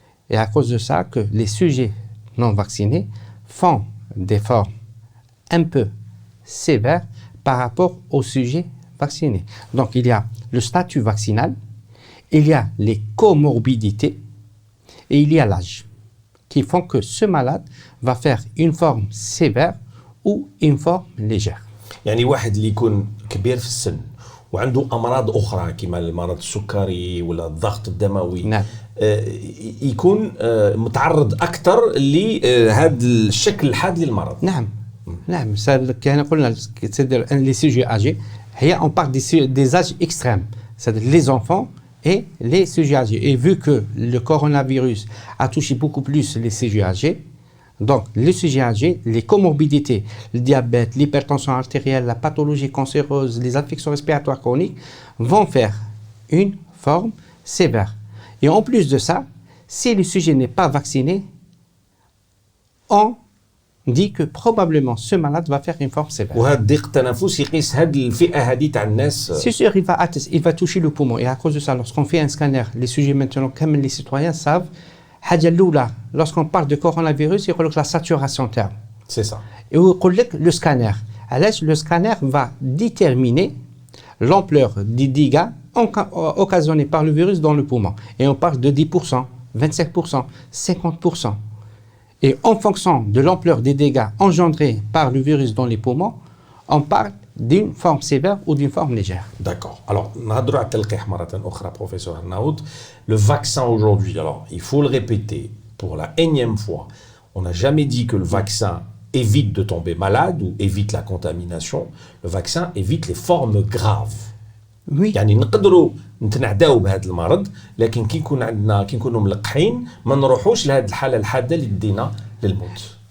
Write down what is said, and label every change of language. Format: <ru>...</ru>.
<fr>Et à cause de ça, que les sujets non vaccinés font des formes un peu sévères par rapport aux sujets vaccinés. Donc il y a le statut vaccinal, il y a les comorbidités et il y a l'âge qui font que ce malade va faire une forme sévère ou une forme légère.</fr> <ar>يعني واحد اللي يكون كبير في السن وعنده امراض اخرى كما المرض السكري ولا الضغط الدموي نعم. يكون متعرض اكثر لهذا الشكل الحاد للمرض. نعم نعم كان قلنا</ar> <fr>les sujets âgés on parle des âges extrêmes, c'est-à-dire les enfants et les sujets âgés. Et vu que le coronavirus a touché beaucoup plus les sujets âgés, donc les sujets âgés, les comorbidités, le diabète, l'hypertension artérielle, la pathologie cancéreuse, les infections respiratoires chroniques vont faire une forme sévère. Et en plus de ça, si le sujet n'est pas vacciné, on dit que probablement ce malade va faire une forme sévère.</fr> <ar>وهذا الضيق التنفس يقيس هذه الفئه هذه تاع الناس.</ar> <fr>C'est sûr, il va toucher le poumon. Et à cause de ça, lorsqu'on fait un scanner, les sujets maintenant, comme les citoyens savent, lorsqu'on parle de coronavirus, il y a la saturation terme. C'est ça. Et le scanner. Le scanner va déterminer l'ampleur des dégâts occasionnés par le virus dans le poumon. Et on parle de 10%, 25%, 50%. Et en fonction de l'ampleur des dégâts engendrés par le virus dans les poumons, on parle d'une forme sévère ou d'une forme légère. D'accord.</fr> <ar>Alors, نهضروا على التلقيح مرة أخرى, professeur Arnaout.</ar> <fr>Le vaccin aujourd'hui, alors, il faut le répéter pour la énième fois. On n'a jamais dit que le vaccin évite de tomber malade ou évite la contamination. Le vaccin évite les formes graves. Oui.</fr> <ar>يعني نقدروا نتنعداو بهذا المرض لكن كي نكونوا ملقحين ما نروحوش لهذه الحالة الحادة اللي تدينا للموت.</ar>